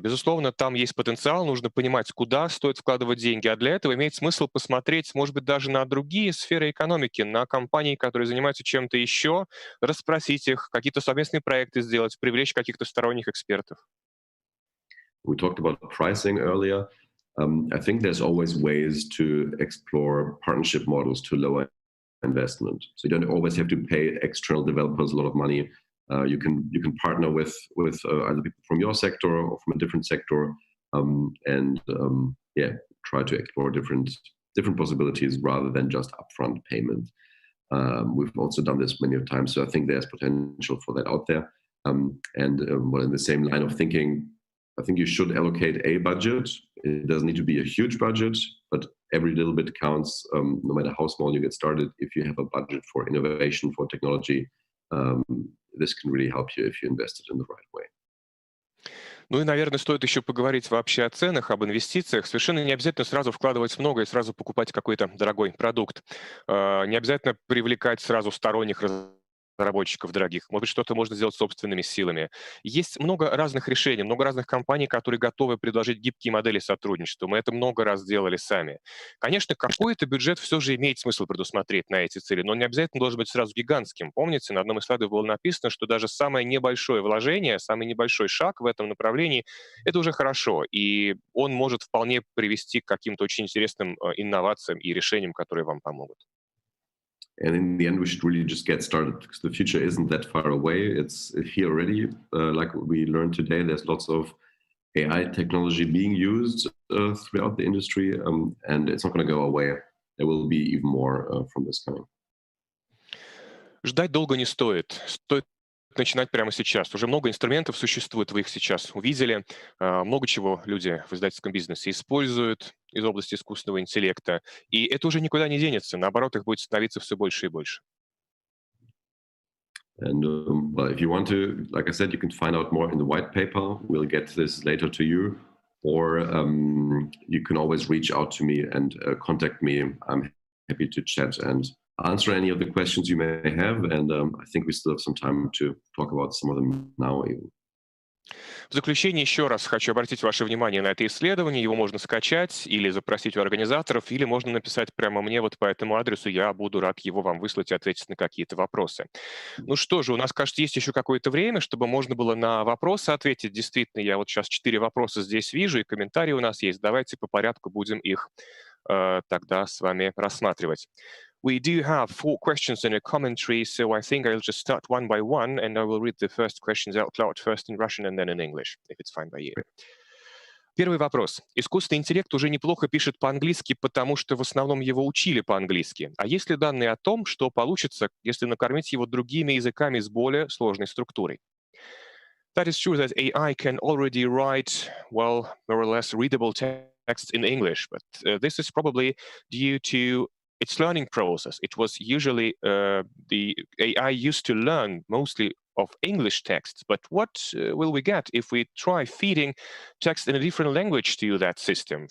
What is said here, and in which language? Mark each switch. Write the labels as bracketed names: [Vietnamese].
[Russian] Безусловно, там есть потенциал, нужно понимать, куда стоит вкладывать деньги. А для этого имеет смысл посмотреть, может быть, даже на другие сферы экономики, на компании, которые занимаются чем-то еще, расспросить их, какие-то совместные проекты сделать, привлечь каких-то сторонних экспертов. [English] We talked about pricing earlier. I think there's always ways to explore partnership models to lower investment. So you don't always have to pay external developers a lot of money. You can partner with either people from your sector or from a different sector, and try to explore different possibilities rather than just upfront payment. We've also done this many times, so I think there's potential for that out there. In the same line of thinking, I think you should allocate a budget. It doesn't need to be a huge budget, but every little bit counts, no matter how small you get started. If you have a budget for innovation, for technology, this can really help you if you invest it in the right way. [Russian] Ну и, наверное, стоит еще поговорить вообще о ценах, об инвестициях. Совершенно не обязательно сразу вкладывать много и сразу покупать какой-то дорогой продукт. Не обязательно привлекать сразу сторонних разработчиков дорогих. Может быть, что-то можно сделать собственными силами. Есть много разных решений, много разных компаний, которые готовы предложить гибкие модели сотрудничества. Мы это много раз делали сами. Конечно, какой-то бюджет все же имеет смысл предусмотреть на эти цели, но он не обязательно должен быть сразу гигантским. Помните, на одном из слайдов было написано, что даже самое небольшое вложение, самый небольшой шаг в этом направлении — это уже хорошо, и он может вполне привести к каким-то очень интересным инновациям и решениям, которые вам помогут. [English] And in the end, we should really just get started because the future isn't that far away. It's here already. Like we learned today, there's lots of AI technology being used throughout the industry, and it's not going to go away. There will be even more from this coming. [Russian] Ждать долго не стоит. Стоит начинать прямо сейчас. Уже много инструментов существует, вы их сейчас увидели. Много чего люди в издательском бизнесе используют из области искусственного интеллекта. И это уже никуда не денется. Наоборот, их будет становиться все больше и больше. [English] And well, if you want to, like I said, you can find out more in the white paper. We'll get this later to you. Or you can always reach out to me and contact me. I'm happy to chat and answer any of the questions you may have, and I think we still have some time to talk about some of them now even. [Russian] В заключение еще раз хочу обратить ваше внимание на это исследование. Его можно скачать или запросить у организаторов, или можно написать прямо мне вот по этому адресу. Я буду рад его вам выслать и ответить на какие-то вопросы. Ну что же, у нас, кажется, есть еще какое-то время, чтобы можно было на вопросы ответить. Действительно, я вот сейчас 4 вопроса здесь вижу, и комментарии у нас есть. Давайте по порядку будем их тогда с вами рассматривать. [English] We do have 4 questions in a commentary, so I think I'll just start one by one, and I will read the first questions out loud, first in Russian and then in English, if it's fine by you. [Russian] Первый вопрос. Искусственный интеллект уже неплохо пишет по-английски, потому что в основном его учили по-английски. А есть ли данные о том, что получится, если накормить его другими языками с более сложной структурой? [English] That is true that AI can already write, well, more or less readable texts in English, but this is probably due to its learning process. It was usually the AI used to learn mostly of English texts, but what will we get if we try feeding text in a different language to that system?